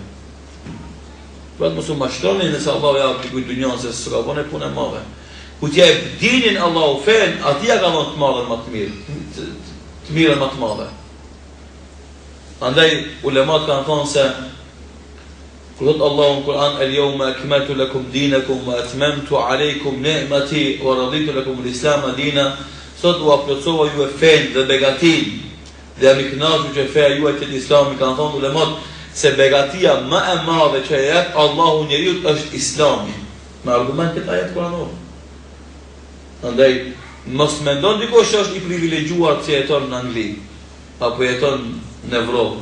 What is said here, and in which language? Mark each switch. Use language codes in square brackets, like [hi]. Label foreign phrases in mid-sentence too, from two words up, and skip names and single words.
[sq] Vetë mos u mashtroni nëse Allahu ja aplikoj dunjan se s'ka bën e punë e madhe. Ku t'ja e dinin Allahu fen, atia ka dhënë të madhe më të mirë, të mirë më të madhe. Andaj ulemat kanë thonë se kur thot Allahu në Kur'an [ar] اليوم أكملت لكم دينكم وأتممت عليكم نعمتي ورضيت لكم الإسلام دينا, [sq] sot u aplotova ju e fen dhe begatin dhe jam i kënaqur që feja juaj të Islamit. Kanë thonë ulemat se begatia më e madhe që e jep Allahu njeriu është Islami, me argumentet ajet kuranore. Andaj, mos mendon dikush është i privilegjuar që jeton në Angli, apo jeton në Evropë.